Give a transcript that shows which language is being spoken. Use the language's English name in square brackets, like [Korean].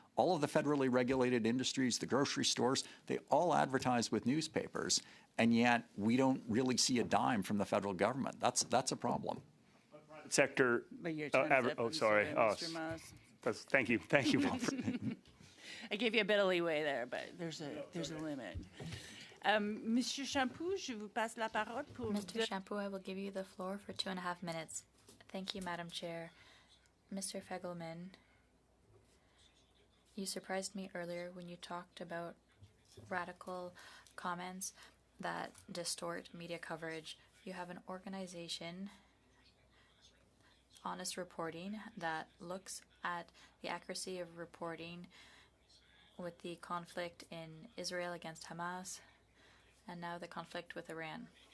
[English] All of the federally regulated industries, the grocery stores, they all advertise with newspapers, and yet we don't really see a dime from the federal government. That's a problem. Sector. Sorry. Thank you. I gave you a bit of leeway there, but there's a limit. [French] Monsieur Champoux, je vous passe la parole pour... [English] Mr. Champoux, I will give you the floor for 2.5 minutes. Thank you, Madam Chair. Mr. Fegelman, you surprised me earlier when you talked about radical comments. that distort media coverage. You have an organization, Honest Reporting, that looks at the accuracy of reporting with the conflict in Israel against Hamas and now the conflict with Iran.